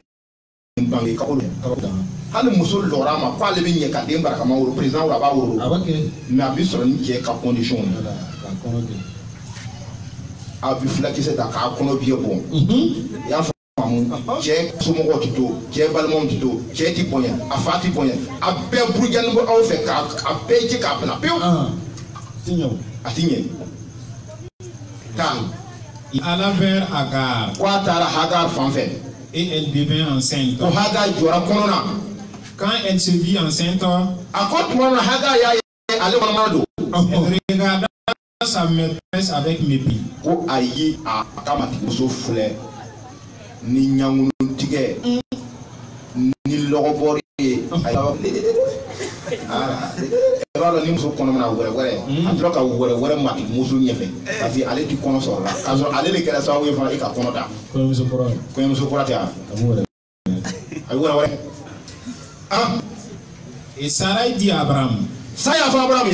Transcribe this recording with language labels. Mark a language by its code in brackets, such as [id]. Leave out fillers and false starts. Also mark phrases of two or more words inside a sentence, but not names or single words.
[bm] bange kalo hali muso lɔra ma k'ale bɛ ɲɛ ka den barakama wolo président wolo a b'a wolo mais a bɛ sɔrɔ ni cɛ ka condition ye a bɛ filakisɛ ta k'a kɔnɔ biɲɛ bɔn i y'a faamu cɛ somɔgɔw tɛ to cɛ balimaw tɛ to cɛ tɛ bonya a fa tɛ bonya a bɛɛ burujani bɔ aw fɛ k'a bɛɛ jɛ k'a bila pewu a ti ɲɛ taa. [fr] Il alla vers Hagar. [bm] Ko a taara Hagar fan fɛ. [fr] Et elle devint enceinte. [bm] Ko Hagar jɔra kɔnɔ na. [fr] Quand elle se vit enceinte, [bm] a ko tuma na Hagar y'a ye ale kɔnɔma don. [fr] Elle regarda sa maîtresse avec mépris. [bm] Ko a ye a ka matimuso filɛ ni ɲangunun tigɛ ni lɔgɔbɔri ye. I b'a dɔn ni muso kɔnɔ mana wɛrɛ a tora ka wɛrɛ mati muso ɲɛfɛ [fr] parce que [bm] ale ti kɔnɔ sɔrɔ la k'a sɔrɔ ale de kɛra sababu ye fana e ka kɔnɔ da. Kɔɲɔmuso kɔrɔ tɛ a bɛ wɛrɛ [fr] Et Sarai dit à Abraham, Abraham,